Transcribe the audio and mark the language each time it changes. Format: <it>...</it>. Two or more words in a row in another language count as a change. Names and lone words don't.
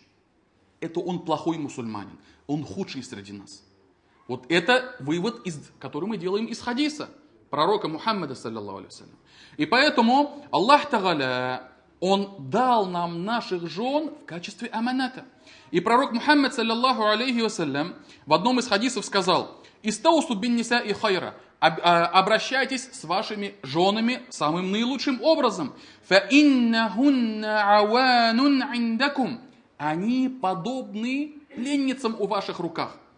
<ru>Это он плохой мусульманин. Он худший среди нас. Вот это вывод, который мы делаем из хадиса пророка Мухаммада,</ru> <ar>صلى الله عليه وسلم.</ar> <ru>И поэтому Аллах Тааля, Он дал нам наших жен в качестве аманата. И пророк Мухаммад,</ru> <ar>صلى الله عليه وسلم,</ar> <ru>в одном из хадисов сказал,</ru> <ar>«استوصوا بالنساء خيرا».</ar> <ru>Обращайтесь с вашими женами самым наилучшим образом. Они подобны пленницам у ваших руках.</ru>